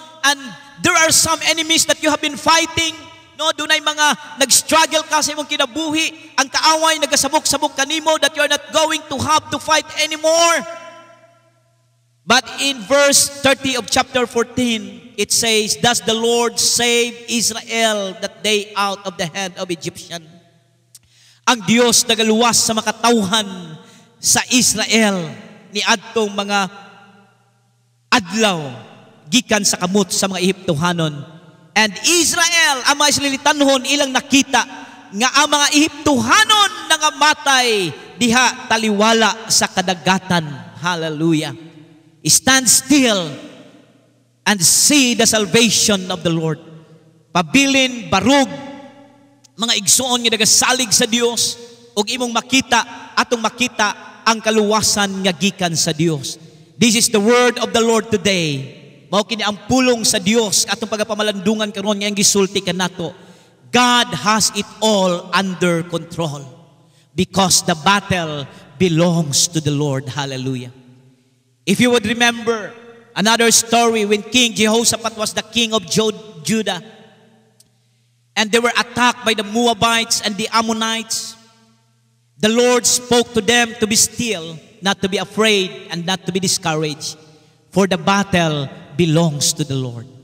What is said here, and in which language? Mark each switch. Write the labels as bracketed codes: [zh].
[en] And there are some enemies that you have been fighting, [ceb] dunay mga nag-struggle ka sa imong kinabuhi, ang kaaway nagasabok-sabok kanimo [en] that you are not going to have to fight anymore. But in verse 30 of chapter 14, it says, "Thus the Lord saved Israel that day out of the hand of Egyptian." [ceb] Ang Dios nagaluwas sa makatawhan sa Israel ni adtong mga adlaw gikan sa kamot sa mga Ehiptohanon. [en] And Israel, [ceb] ang mga Israelitanhon, ilang nakita nga ang mga Ehiptohanon nangamatay diha taliwala sa kadagatan. Hallelujah. [en] Stand still and see the salvation of the Lord. [ceb] Pabilin, barug, mga igsoon nga nagasalig sa Dios, ug imong makita, atong makita ang kaluwasan nga gikan sa Dios. [en] This is the word of the Lord today. [ceb] Mao kini ang pulong sa Dios atong pagapamalandungan karon nga ang gisulti kanato. [en] God has it all under control because the battle belongs to the Lord. Hallelujah. If you would remember another story when King Jehoshaphat was the king of Judah, and they were attacked by the Moabites and the Ammonites, the Lord spoke to them to be still, not to be afraid, and not to be discouraged, for the battle belongs to the Lord.